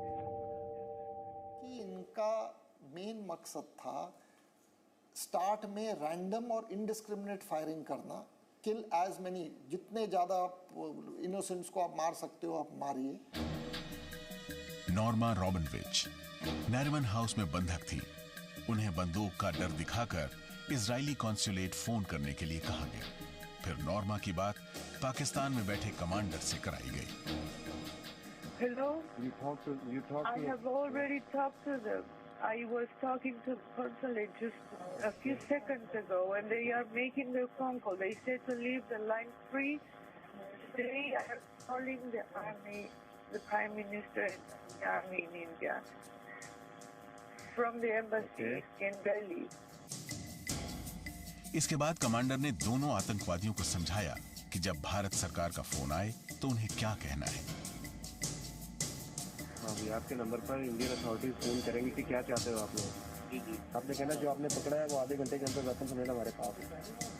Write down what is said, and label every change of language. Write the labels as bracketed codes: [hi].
[hi] कि इनका मेन मकसद था स्टार्ट में रैंडम और इनडिस्क्रिमिनेट फायरिंग करना, [en] kill as many, [hi] जितने ज्यादा इनोसेंट्स को आप मार सकते हो आप मारिए। नॉर्मा रॉबिनविच नैरिमन हाउस में बंधक थी। उन्हें बंदूक का डर दिखाकर इजरायली कॉन्सुलेट फोन करने के लिए कहा गया। फिर नॉर्मा की बात पाकिस्तान में बैठे कमांडर से कराई गई। [en] Hello? You talked to I have already talked to them. I was talking to the consulate just a few seconds ago, and they are making their phone call. They said to leave the line free. Today I am calling the army, the Prime Minister and the army in India, from the embassy in Delhi. [hi] इसके बाद commander ने दोनों आतंकवादियों को समझाया कि जब भारत सरकार का फोन आए तो उन्हें क्या कहना है। अभी आपके नंबर पर इंडियन अथॉरिटीज फोन करेंगे कि क्या चाहते हो आप लोग। आपने कहना जो आपने पकड़ा है वो आधे घंटे के अंदर वेपन मिलेगा हमारे पास।